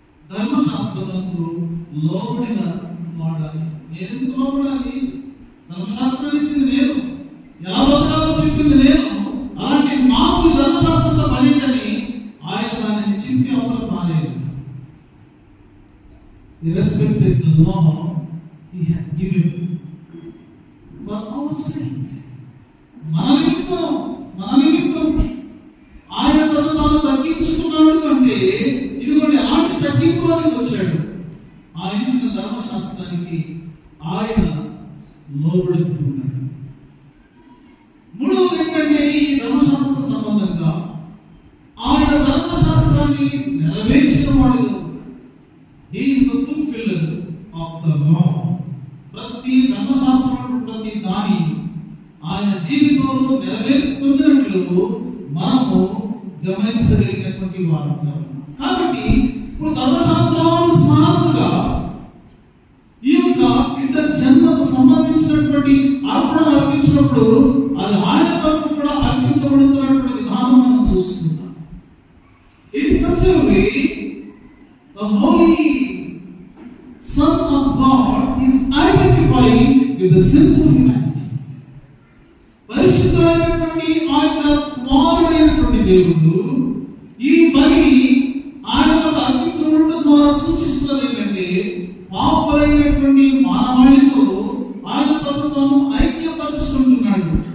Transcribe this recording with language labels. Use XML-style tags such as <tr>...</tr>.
<te>ధర్మశాస్త్రములకు లోబడిన వాడాలి. నేను ఎందుకు లోబడాలి? ధర్మశాస్త్రం ఇచ్చింది నేను, ఎలా బతకాలో చెప్పింది నేను. అలాంటి నాకు ధర్మశాస్త్రంతో పనింటని ఆయన దానిని చింపి అవతల పాలేదు.</te> <en>He respected the law he had given for our sake.</en> <te>మన నిమిత్తం ఆయన తను తాను తగ్గించుకున్నాడు అంటే ఇదిగోండి అలాంటి తగ్గింపులోకి వచ్చాడు. ఆయన ఇచ్చిన ధర్మశాస్త్రానికి ఆయన లోబడుతూ ఉన్నాడు. మూడవది ఏంటంటే ఈ ధర్మశాస్త్ర సంబంధంగా ఆయన ధర్మశాస్త్రాన్ని నెరవేర్చిన వాడు.</te> <en>He is the fulfiller of the law.</en> <te>ప్రతి ధర్మశాస్త్రం ప్రతి దాని ఆయన జీవితంలో నెరవేర్పు పొందినట్లు మనము గమనించగలిగినటువంటి వారు. కాబట్టి ఇప్పుడు ధర్మశాస్త్రానుసారంగా ఈ యొక్క బిడ్డ జన్మకు సంబంధించినటువంటి అర్పణ అర్పించినప్పుడు అది ఆయన కొరకు కూడా అర్పించబడుతున్నటువంటి విధానం మనం చూస్తున్నాం.</te> <en>In such a way, the Holy Son of God is identified with the sinful humanity.</en> <te>పరిశుద్ధమైనటువంటి ఆ యొక్క కుమారుడైనటువంటి దేవుడు ఈ బలి ఆయన అర్పించబడటం ద్వారా సూచిస్తున్నది ఏంటంటే పాపులైనటువంటి మానవాళితో ఆయన తను తాను ఐక్యపరుచుకుంటున్నాడు.</te>